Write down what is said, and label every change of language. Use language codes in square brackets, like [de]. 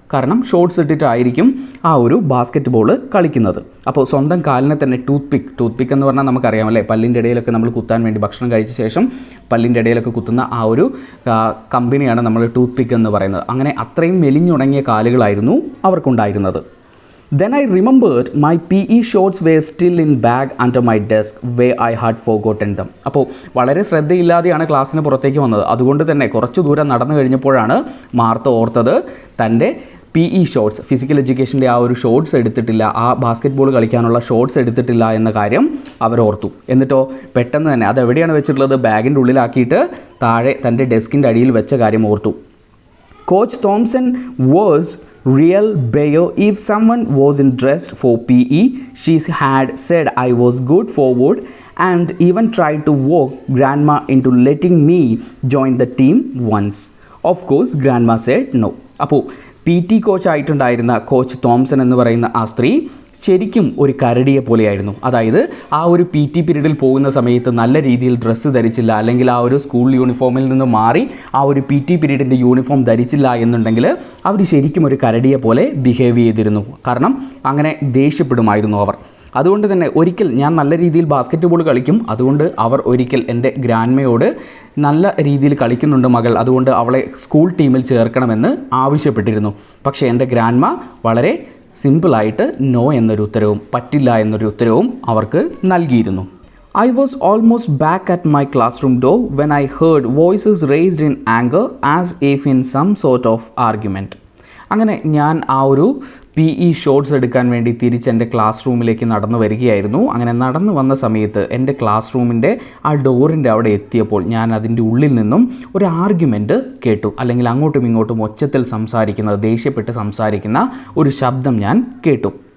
[ml] കാരണം ഷോർട്സ് ഇട്ടിട്ടായിരിക്കും ആ ഒരു ബാസ്ക്കറ്റ് ബോൾ കളിക്കുന്നത്. അപ്പോൾ സ്വന്തം കാലിനെ തന്നെ ടൂത്ത് പിക്ക് എന്ന് പറഞ്ഞാൽ നമുക്കറിയാമല്ലേ, പല്ലിൻ്റെ ഇടയിലൊക്കെ നമ്മൾ കുത്താൻ വേണ്ടി ഭക്ഷണം കഴിച്ച ശേഷം പല്ലിൻ്റെ ഇടയിലൊക്കെ കുത്തുന്ന ആ ഒരു കമ്പനിയാണ് നമ്മൾ ടൂത്ത് പിക്ക് എന്ന് പറയുന്നത്. അങ്ങനെ അത്രയും മെലിഞ്ഞുണങ്ങിയ കാലുകളായിരുന്നു അവർക്കുണ്ടായിരുന്നത്. [en] Then I remembered my PE shorts were still in bag under my desk where I had forgotten them. [ml] അപ്പോൾ വളരെ ശ്രദ്ധയില്ലാതെയാണ് ക്ലാസ്സിന് പുറത്തേക്ക് വന്നത്. അതുകൊണ്ട് തന്നെ കുറച്ച് ദൂരം നടന്നു കഴിഞ്ഞപ്പോഴാണ് മാർത്ത ഓർത്തത് തൻ്റെ PE ഷോർട്സ്, ഫിസിക്കൽ എഡ്യൂക്കേഷൻ്റെ ആ ഒരു ഷോർട്സ് എടുത്തിട്ടില്ല, ആ ബാസ്ക്കറ്റ് ബോൾ കളിക്കാനുള്ള ഷോർട്സ് എടുത്തിട്ടില്ല എന്ന കാര്യം അവർ ഓർത്തു. എന്നിട്ടോ പെട്ടെന്ന് തന്നെ അതെവിടെയാണ് വെച്ചിട്ടുള്ളത്, ബാഗിൻ്റെ ഉള്ളിലാക്കിയിട്ട് താഴെ തൻ്റെ ഡെസ്കിൻ്റെ അടിയിൽ വെച്ച കാര്യം ഓർത്തു. [en] Coach Thompson was real Bayo. If someone wasn't dressed for PE, she had said I was good forward and even tried to walk grandma into letting me join the team once. Of course, grandma said no. [ml] അപ്പോൾ PT coach ആയിട്ടുണ്ടായിരുന്ന coach Thomson എന്ന് പറയുന്ന ആ സ്ത്രീ ശരിക്കും ഒരു കരടിയെ പോലെയായിരുന്നു. അതായത് ആ ഒരു PT പീരീഡിൽ പോകുന്ന സമയത്ത് നല്ല രീതിയിൽ ഡ്രസ്സ് ധരിച്ചില്ല, അല്ലെങ്കിൽ ആ ഒരു സ്കൂൾ യൂണിഫോമിൽ നിന്ന് മാറി ആ ഒരു PT പീരീഡിൻ്റെ യൂണിഫോം ധരിച്ചില്ല എന്നുണ്ടെങ്കിൽ അവർ ശരിക്കും ഒരു കരടിയെ പോലെ ബിഹേവ് ചെയ്തിരുന്നു. കാരണം അങ്ങനെ ദേഷ്യപ്പെടുമായിരുന്നു അവർ. അതുകൊണ്ട് തന്നെ ഒരിക്കൽ ഞാൻ നല്ല രീതിയിൽ ബാസ്ക്കറ്റ് ബോൾ കളിക്കും, അതുകൊണ്ട് അവർ ഒരിക്കൽ എൻ്റെ ഗ്രാൻഡ്മയോട് നല്ല രീതിയിൽ കളിക്കുന്നുണ്ട് മകൾ, അതുകൊണ്ട് അവളെ സ്കൂൾ ടീമിൽ ചേർക്കണമെന്ന് ആവശ്യപ്പെട്ടിരുന്നു. പക്ഷേ എൻ്റെ ഗ്രാൻഡ്മ വളരെ സിമ്പിളായിട്ട് നോ എന്നൊരു ഉത്തരവും പറ്റില്ല എന്നൊരു ഉത്തരവും അവർക്ക് നൽകിയിരുന്നു. [en] I was almost back at my classroom door when I heard voices raised in anger as if in some sort of argument. [ml] അങ്ങനെ ഞാൻ ആ ഒരു PE ഷോർട്സ് എടുക്കാൻ വേണ്ടി തിരിച്ചെൻ്റെ ക്ലാസ് റൂമിലേക്ക് നടന്നു വരികയായിരുന്നു. അങ്ങനെ നടന്നു വന്ന സമയത്ത് എൻ്റെ ക്ലാസ് റൂമിൻ്റെ ആ ഡോറിൻ്റെ അവിടെ എത്തിയപ്പോൾ ഞാൻ അതിൻ്റെ ഉള്ളിൽ നിന്നും ഒരു ആർഗ്യുമെൻറ്റ് കേട്ടു, അല്ലെങ്കിൽ അങ്ങോട്ടും ഇങ്ങോട്ടും ഒച്ചത്തിൽ സംസാരിക്കുന്നത്, ദേഷ്യപ്പെട്ട് സംസാരിക്കുന്ന ഒരു ശബ്ദം ഞാൻ കേട്ടു.